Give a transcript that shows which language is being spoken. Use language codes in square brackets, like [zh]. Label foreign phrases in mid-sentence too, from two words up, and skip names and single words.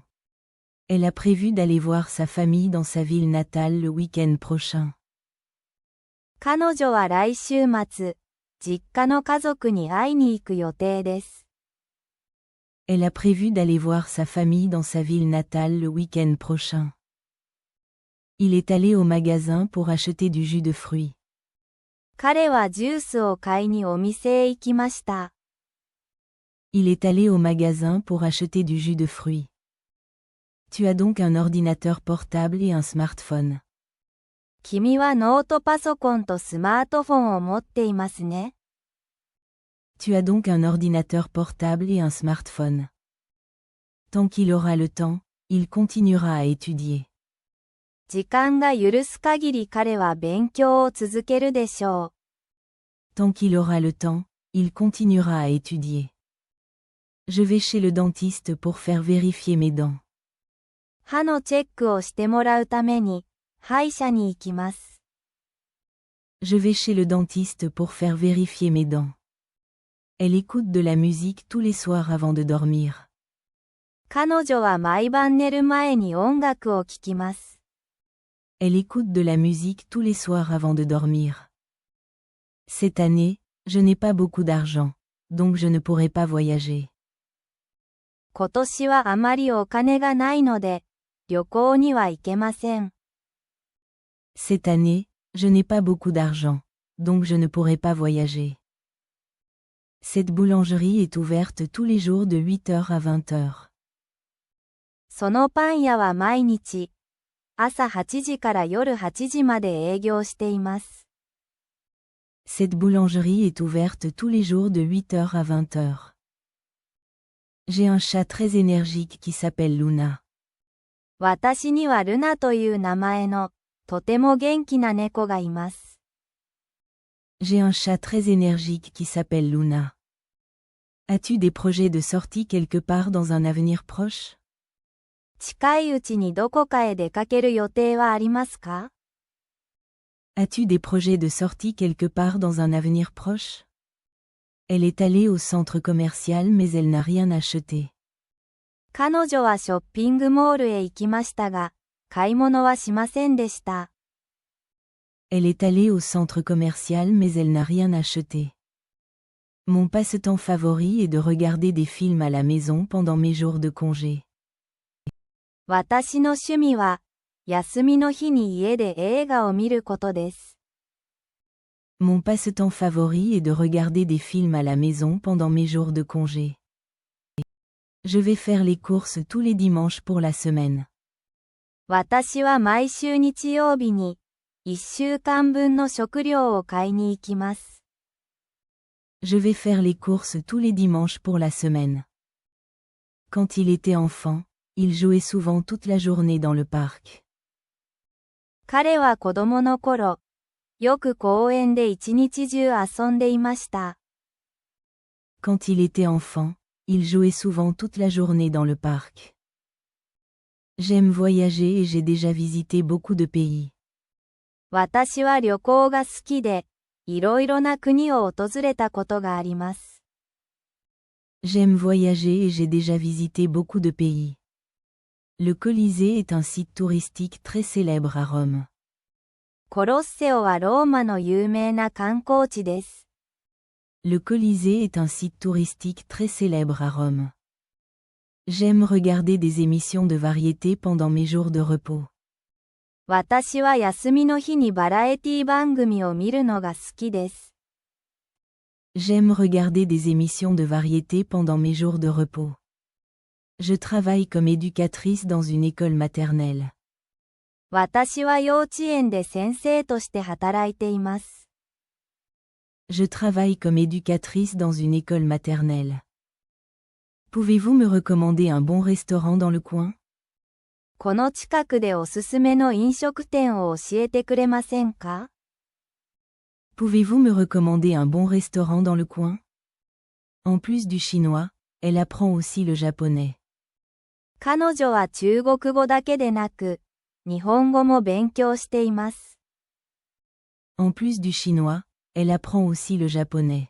[fr] Elle a prévu d'aller voir sa famille dans sa ville natale le week-end prochain. [ja] 彼女は来週末、実家の家族に会いに行く予定です。 [fr] Elle a prévu d'aller voir sa famille dans sa ville natale le week-end prochain. Il est allé au magasin pour acheter du jus de fruits. [ja] 彼はジュースを買いにお店へ行きました。 [fr] Il est allé au magasin pour acheter du jus de fruits. Tu as donc un ordinateur portable et un smartphone. [ja] 君はノートパソコンとスマートフォンを持っていますね。 [fr] Tu as donc un ordinateur portable et un smartphone. Tant qu'il aura le temps, il continuera à étudier. [ja] 時間が許す限り彼は勉強を続けるでしょう。 [fr] Tant qu'il aura le temps, il continuera à étudier. Je vais chez le dentiste pour faire vérifier mes dents. [ja] 歯のチェックをしてもらうために、歯医者に行きます。 [fr] Je vais chez le dentiste pour faire vérifier mes dents. Elle écoute de la musique tous les soirs avant de dormir. [ja] 彼女は毎晩寝る前に音楽を聴きます。 [fr] Elle écoute de la musique tous les soirs avant de dormir. Cette année, je n'ai pas beaucoup d'argent, donc je ne pourrai pas voyager. [ja] 今年はあまりお金がないので、旅行には行けません。 [fr] Cette année, je n'ai pas beaucoup d'argent, donc je ne pourrai pas voyager. Cette boulangerie est ouverte tous les jours de 8h à 20h. [ja] そのパン屋は毎日、朝8時から夜8時まで営業しています。 [fr] Cette boulangerie est ouverte tous les jours de 8h à 20h. J'ai un chat très énergique qui s'appelle Luna. [ja] 私にはルナという名前の、とても元気な猫がいます。 [fr] J'ai un chat très énergique qui s'appelle Luna. As-tu des projets de sortie quelque part dans un avenir proche? [ja] 近いうちにどこかへ出かける予定はありますか？ [fr] As-tu des projets de sortie quelque part dans un avenir proche? Elle est allée au centre commercial mais elle n'a rien acheté. [ja] 彼女はショッピングモールへ行きましたが、買い物はしませんでした。 [fr] Elle est allée au centre commercial mais elle n'a rien acheté. Mon passe-temps favori est de regarder des films à la maison pendant mes jours de congé. [ja] 私の趣味は、休みの日に家で映画を見ることです。 [fr] Mon passe-temps favori est de regarder des films à la maison pendant mes jours de congé. Je vais faire les courses tous les dimanches pour la semaine. [ja] 私は毎週日曜日に、1週間分の食料を買いに行きます。 [fr] Je vais faire les courses tous les dimanches pour la semaine. Quand il était enfant, il jouait souvent toute la journée dans le parc. [ja] 彼は子供の頃、よく公園で一日中遊んでいました。 [fr] Quand il était enfant, il jouait souvent toute la journée dans le parc. J'aime voyager et j'ai déjà visité beaucoup de pays. [ja] 私は旅行が好きで、いろいろな国を訪れたことがあります。 [fr] J'aime voyager et j'ai déjà visité beaucoup de pays. Le Colisée est un site touristique très célèbre à Rome. [ja] コロッセオはローマの有名な観光地です。 [fr] Le Colisée est un site touristique très célèbre à Rome. J'aime regarder des émissions de variété pendant mes jours de repos. [ja] 私は休みの日にバラエティ番組を見るのが好きです。 [fr] J'aime regarder des émissions de variété pendant mes jours de repos. Je travaille comme éducatrice dans une école maternelle. [ja] 私は幼稚園で先生として働いています。 [fr] Je travaille comme éducatrice dans une école maternelle. Pouvez-vous me recommander un bon restaurant dans le coin? [ja] この近くでおすすめの飲食店を教えてくれませんか？ [fr] Pouvez-vous me recommander un bon restaurant dans le coin? En plus du chinois, elle apprend aussi le japonais. [ja] 彼女は中国語だけでなく、日本語も勉強しています。 [fr] En plus du chinois, elle apprend aussi le japonais.